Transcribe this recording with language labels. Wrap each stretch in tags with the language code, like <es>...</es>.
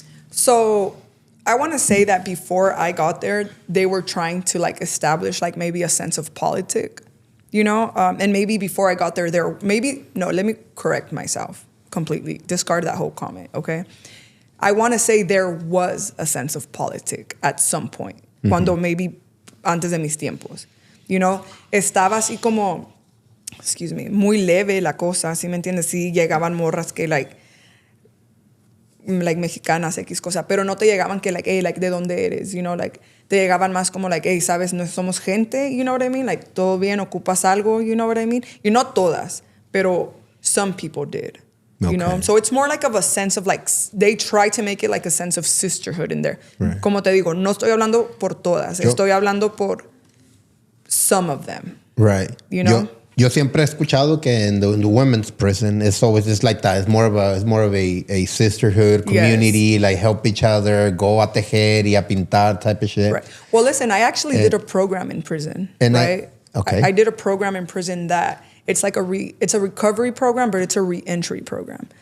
<en>So I want to say that before I got there, they were trying to like establish like maybe a sense of politic, you know? And maybe before I got there, let me correct myself completely. Discard that whole comment, okay? I want to say there was a sense of politic at some point, cuando maybe</en> <es>antes de mis tiempos,</es> <en>you know?</en> <es>Estaba así como,</es> <en>excuse me,</en> <es>muy leve la cosa, ¿sí me entiendes? Sí, llegaban morras que like mexicanas, X cosa, pero no te llegaban que like, hey, like, ¿de dónde eres?</es> <en>You know,</en> <es>like, te llegaban más como like, hey, ¿sabes? No somos gente,</es> <en>you know what I mean? Like,</en> <es>todo bien, ocupas algo,</es> <en>you know what I mean?</en> <es>Y no todas, pero</es> <en>some people did. You know, so it's more like of a sense of like, they try to make it like a sense of sisterhood in there. Right.</en> <es>Como te digo, no estoy hablando por todas, estoy hablando por</es> <en>some of them. Right. You know?</en> <es>Yo siempre he escuchado que</es> <en>in the women's prison, it's always just like that. It's more of a sisterhood, community, like help each other, go</en> <es>a tejer y a pintar</es> <en>type of shit. Right. Well, listen, I actually did a program in prison, right? I did a program in prison that it's like it's a recovery program, but it's a re-entry program.</en>